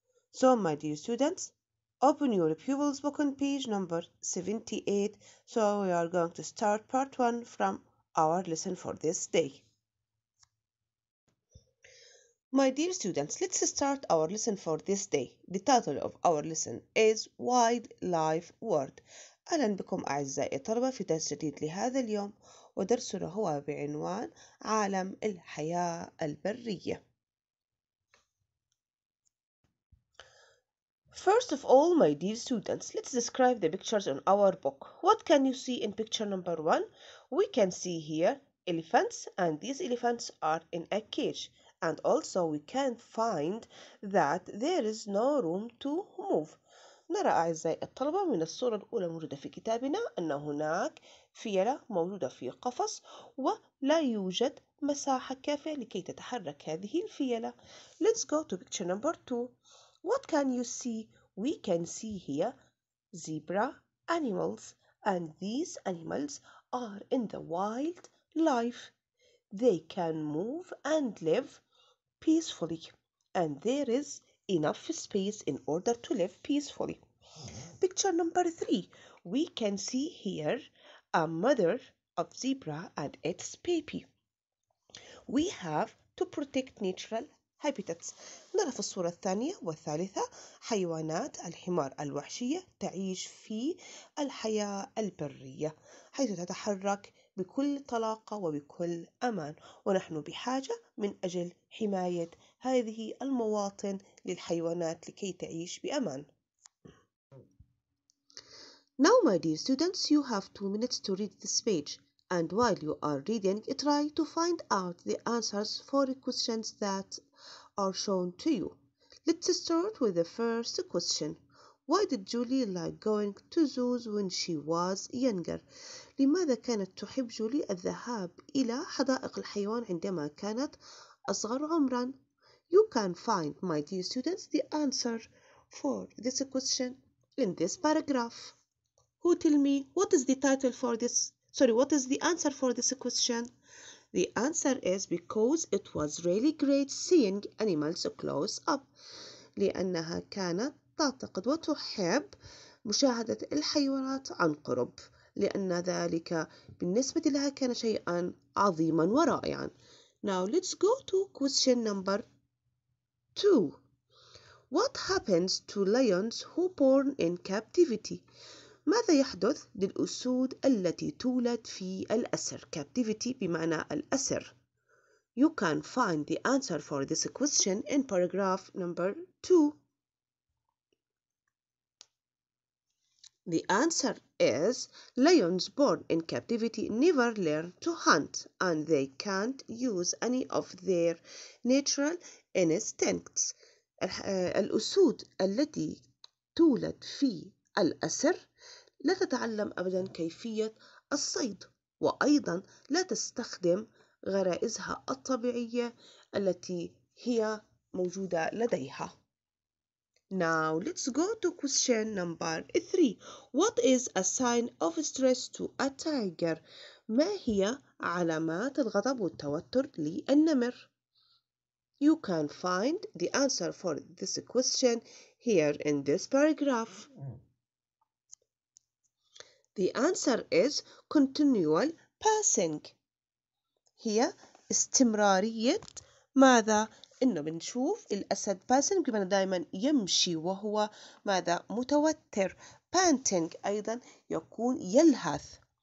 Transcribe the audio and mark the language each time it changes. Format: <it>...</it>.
<en>So, my dear students, open your pupils book on page number 78. So, we are going to start part 1 from our lesson for this day. My dear students, let's start our lesson for this day. The title of our lesson is Wildlife World.</en> <ar>أهلا بكم أعزائي الطلبة في درس جديد لهذا اليوم، ودرسنا هو بعنوان عالم الحياة البرية.</ar> <en>First of all, my dear students, let's describe the pictures on our book. What can you see in picture number 1? We can see here elephants, and these elephants are in a cage. And also we can find that there is no room to move.</en> <ar>نرى أعزائي الطلبة من الصورة الأولى الموجودة في كتابنا أن هناك فيلة موجودة في قفص ولا يوجد مساحة كافية لكي تتحرك هذه الفيلة.</ar> <en>Let's go to picture number 2. What can you see? We can see here zebra animals, and these animals are in the wild life. They can move and live peacefully, and there is enough space in order to live peacefully. Picture number 3. We can see here a mother of zebra and its baby. We have to protect natural habitats.</en> <ar>نرى في الصورة الثانية والثالثة حيوانات الحمار الوحشية تعيش في الحياة البرية، حيث تتحرك بكل طلاقة وبكل أمان، ونحن بحاجة من أجل حماية هذه المواطن للحيوانات لكي تعيش بأمان.</ar> <en>Now, my dear students, you have 2 minutes to read this page. And while you are reading, try to find out the answers for the questions that are shown to you. Let's start with the first question. Why did Julie like going to zoos when she was younger?</en> <ar>لماذا كانت تحب جولي الذهاب إلى حدائق الحيوان عندما كانت أصغر عمرا؟</ar> <en>You can find, my dear students, the answer for this question in this paragraph. Who tell me what is the title for this? What is the answer for this question? The answer is because it was really great seeing animals close up.</en> <ar>لأنها كانت تعتقد وتحب مشاهدة الحيوانات عن قرب، لأن ذلك بالنسبة لها كان شيئا عظيما ورائعا.</ar> <en>Now let's go to question number 2. What happens to lions who born in captivity?</en> <ar>ماذا يحدث للأسود التي تولد في الأسر؟ Captivity بمعنى الأسر.</ar> <en>You can find the answer for this question in paragraph number 2. The answer is lions born in captivity never learn to hunt, and they can't use any of their natural instincts.</en> <ar>الأسود التي تولد في الأسر لا تتعلم أبدا كيفية الصيد، وأيضا لا تستخدم غرائزها الطبيعية التي هي موجودة لديها.</ar> <en>Now let's go to question number 3. What is a sign of stress to a tiger?</en> <ar>ما هي علامات الغضب والتوتر للنمر؟</ar> <en>You can find the answer for this question here in this paragraph. The answer is continual passing.</en> <ar>هي استمرارية ماذا؟ إنه بنشوف الأسد passing بمعنى دائما يمشي وهو ماذا؟ متوتر. panting أيضا يكون يلهث.</ar>